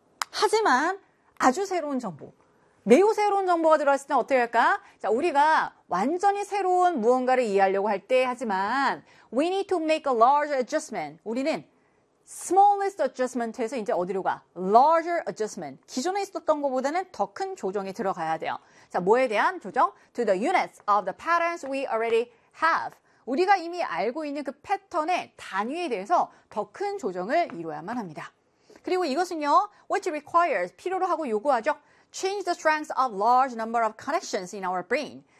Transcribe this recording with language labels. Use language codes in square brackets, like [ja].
[ko] 하지만 아주 새로운 정보, 매우 새로운 정보가 들어왔을 때 어떻게 할까? 자, 우리가 완전히 새로운 무언가를 이해하려고 할 때 하지만 [en] we need to make a larger adjustment. [ko] 우리는 [en] smallest adjustment [ko] 에서 이제 어디로 가? [en] larger adjustment. [ko] 기존에 있었던 것보다는 더 큰 조정이 들어가야 돼요. 자, 뭐에 대한 조정? [en] to the units of the patterns we already have. [ko] 우리가 이미 알고 있는 그 패턴의 단위에 대해서 더 큰 조정을 이루어야만 합니다. 그리고 이것은요, [en] which requires, [ko] 필요로 하고 요구하죠. [en] Change the strength of large number of connections in our brain.